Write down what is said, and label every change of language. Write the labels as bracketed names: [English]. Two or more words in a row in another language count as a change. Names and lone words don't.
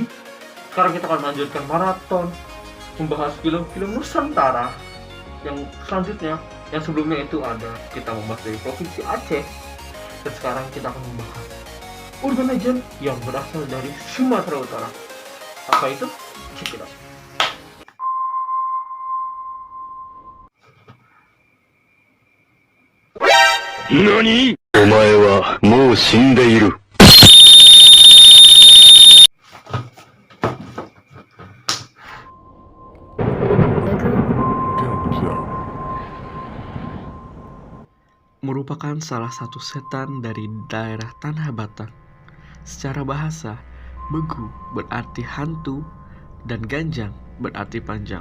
[Indonesian] Sekarang kita akan melanjutkan maraton membahas film-film Nusantara yang selanjutnya. Yang sebelumnya itu ada kita membahas dari provinsi Aceh, dan sekarang kita akan membahas [English] urban legend [Indonesian] yang berasal dari Sumatera Utara. Apa itu? [English] Check it out. [Japanese] 何？お前はもう死んでいる。 [Indonesian] Merupakan salah satu setan dari daerah Tanah Batak. Secara bahasa, Begu berarti hantu dan Ganjang berarti panjang.